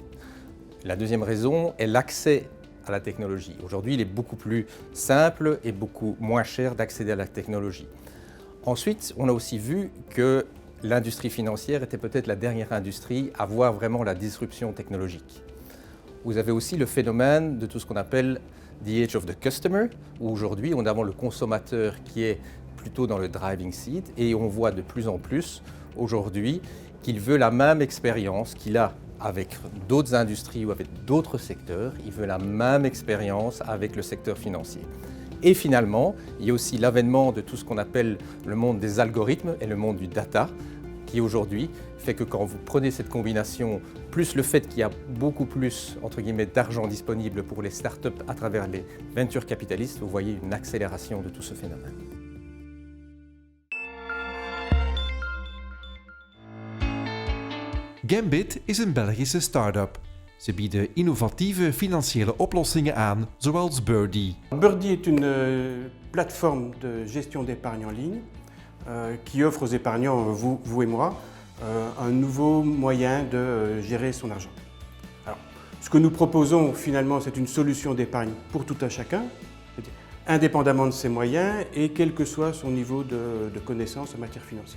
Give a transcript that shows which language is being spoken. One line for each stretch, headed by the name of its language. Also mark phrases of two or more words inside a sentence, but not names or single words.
French: La deuxième raison est l'accès à la technologie. Aujourd'hui, il est beaucoup plus simple et beaucoup moins cher d'accéder à la technologie. Ensuite, on a aussi vu que l'industrie financière était peut-être la dernière industrie à voir vraiment la disruption technologique. Vous avez aussi le phénomène de tout ce qu'on appelle
English: the age of the customer,
French: où aujourd'hui on a le consommateur qui est plutôt dans le
English: driving seat
French: et on voit de plus en plus aujourd'hui qu'il veut la même expérience qu'il a avec d'autres industries ou avec d'autres secteurs, il veut la même expérience avec le secteur financier. Et finalement, il y a aussi l'avènement de tout ce qu'on appelle le monde des algorithmes et le monde du data, qui aujourd'hui fait que quand vous prenez cette combination, plus le fait qu'il y a beaucoup plus, entre guillemets, d'argent disponible pour les startups à travers les venture capitalistes, vous voyez une accélération de tout ce phénomène.
Dutch: Gambit is een Belgische start-up. Ze bieden innovatieve financiële oplossingen aan, zoals Birdie.
French: Birdie est une plateforme de gestion d'épargne en ligne qui offre aux épargnants, vous et moi, un nouveau moyen de gérer son argent. Alors, ce que nous proposons finalement, c'est une solution d'épargne pour tout un chacun, indépendamment de ses moyens et quel que soit son niveau de connaissance en matière financière.